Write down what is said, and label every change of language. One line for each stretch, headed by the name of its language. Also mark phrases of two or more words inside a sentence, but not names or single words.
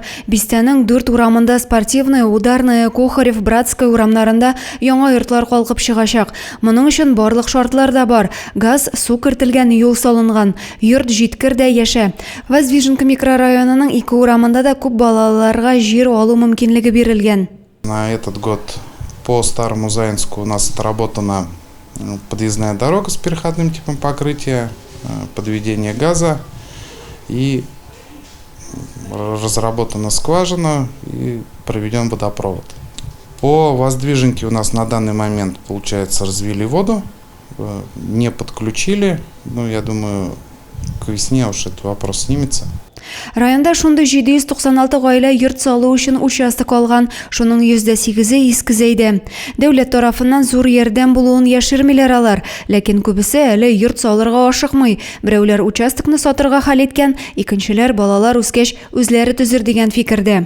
Tatar: Бистәнең 4 урамында спортивный, ударный, Кухарев, Братская урамнарында яңа йортлар калкып чыгачак. Моның өчен барлык шартлар да бар. Газ, су кертелгән, юл салынган. Йорт җиткер дә яшә. Воздвиженка микрорайонының 2 урамында да күп балаларга жер алу мөмкинлеге бирелгән.
Russian: На этот год по Старому Заинску у нас отработана подъездная дорога с переходным типом покрытия, подведение газа и разработана скважина и проведен водопровод. По Воздвиженке у нас на данный момент, получается, развели воду, не подключили, я думаю, к весне уж этот вопрос снимется.
Tatar: Районда шунда 796 гаилә йорт салу өчен участок алган, шуның 8%-е Исказейдә. Дәүләт тарафыннан зур ярдәм булуын яшермиләр алар, ләкин күбесе әле йорт салырга ашыкмый. Берәүләр участокны сатырга хәл иткән, икенчеләр балалар үскәч үзләре төзер дигән фикердә.